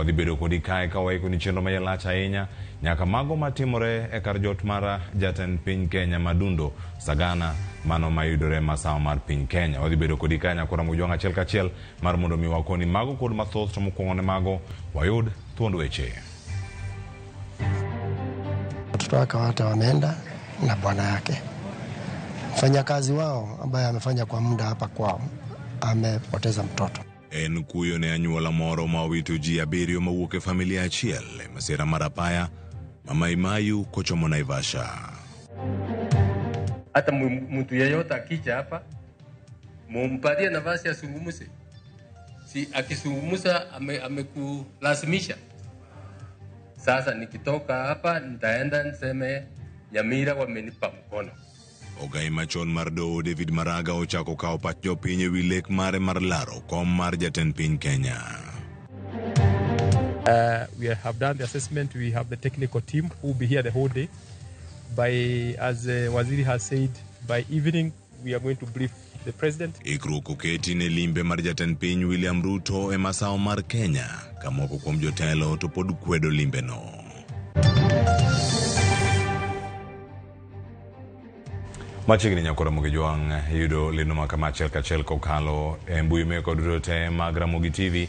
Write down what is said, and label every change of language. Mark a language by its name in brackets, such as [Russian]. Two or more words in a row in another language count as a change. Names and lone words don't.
[Luo (Kenya and Tanzania)] Adhi bedo kodi kae ka waiko ni chenro mayalach ahinya nyaka mago matimore e kar jot mar jatend piny Kenya Madundo Sagana mano mayudore masawa mar piny Kenya. Wadhi bedo kodi kae nyakora mojwang achiel kachiel mar mondo mi wakoni mago kod mathoth to mokwongo ne mago wayud thuond weche. [Swahili] Watoto wake wote wameenda na bwana yake. Mfanyakazi wao ambaye amefanya kwa muda hapa kwao amepoteza mtoto. [Luo (Kenya and Tanzania)] En kuyo ne anyuola moro ma owito ji 7 mawuok e familia achiel e masira mar apaya Mama Imayu kochomo Naivasha. [Swahili] Hata mtu yeyote akija hapa mumpatie nafasi asungumuse. Si akisungumusa amekulazimisha. Sasa nikitoka hapa nitaenda niseme Nyamira wamenipa mkono. [Luo (Kenya and Tanzania)] Ogai machon mar doho David Maraga ochako kao pach jopiny ewi lek mare mar laro kom mar jatend piny Kenya. [English] We have done the assessment. We have the technical team who will be here the whole day. As Waziri has said, by evening we are going to brief the president. [Luo (Kenya and Tanzania)] Ikruok oketi ne limbe mar jatend piny William Ruto e masawa mar Kenya kamoko kuom jotelo to pod kwedo limbe no. Machiegni nyakora mogijwang yudo lino makamachiel kachiel kokalo e mbui meko duto te mag Ramogi TV.